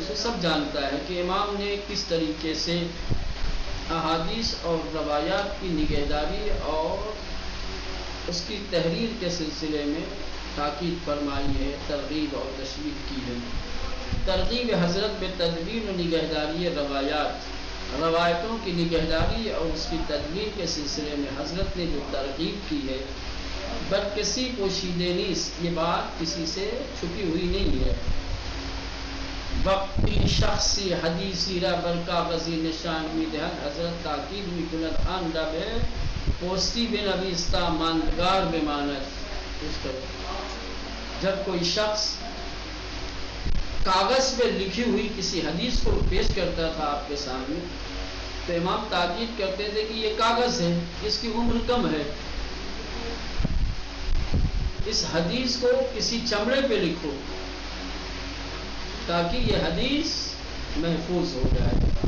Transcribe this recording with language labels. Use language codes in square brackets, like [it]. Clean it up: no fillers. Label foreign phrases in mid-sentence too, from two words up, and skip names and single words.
[ur] اسے سب جانتا ہے کہ امام نے کس طریقے سے احادیث اور روایات کی نگہداری اور اس کی تحریر کے سلسلے میں تاکید فرمائی ہے، ترغیب اور تشویق کی ہے. [fa] ترغیب حضرت بتدوین و نگہداری روایات، [ur] روایتوں کی نگہداری اور اس کی تدوین کے سلسلے میں حضرت نے جو ترغیب کی ہے، [fa] بٹ کسی پوشیدہ نیست، [ur] یہ بات کسی سے چھپی ہوئی نہیں ہے. [fa] وقتی شخصی حدیثی را بر کاغذی نشان میدهد حضرت تاکید میکند آن را به پوستی بنویستا ماندگار بماند. [ur] جب کوئی شخص کاغذ پہ لکھی ہوئی کسی حدیث کو پیش کرتا تھا آپ کے سامنے تو امام تاکید کرتے تھے کہ یہ کاغذ ہے، اس کی عمر کم ہے، اس حدیث کو کسی چمڑے پہ لکھو تاکہ یہ حدیث محفوظ ہو جائے.